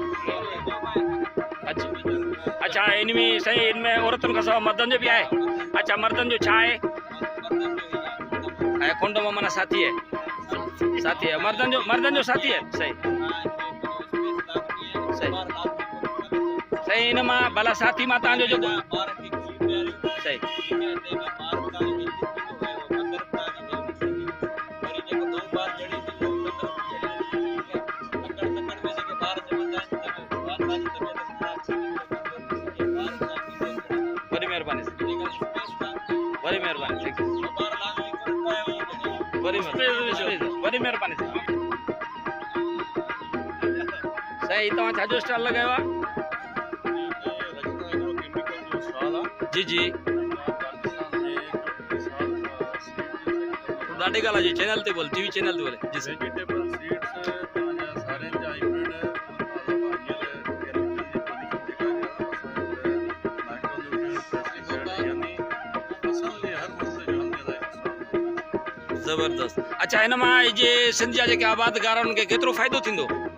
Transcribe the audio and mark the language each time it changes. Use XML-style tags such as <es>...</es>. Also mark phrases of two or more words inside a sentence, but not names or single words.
<sd>अच्छा इन में साईं इन में औरतुनि खां सवाइ मर्दनि जो बि आहे? अच्छा मर्दनि जो छा आहे? ऐं कुंड माना साथी आहे? साथी है मर्दन जो साथी है। सही सही इन मां भला साथी मां तव्हांजो जो सही</sd> <ur>بڑی مہربانی بڑی مہربانی بڑی مہربانی صحیح.</ur> <sd>तव्हां छाजो स्टाल लगायो आहे? जी जी ॾाढी ॻाल्हि आहे जी। चैनल ते बोल टीवी चैनल ते बोले जी सही। ज़बरदस्त। अच्छा इन मां जे सिंध जा जेके आबादगार उन्हनि खे केतिरो फ़ाइदो थींदो?</sd>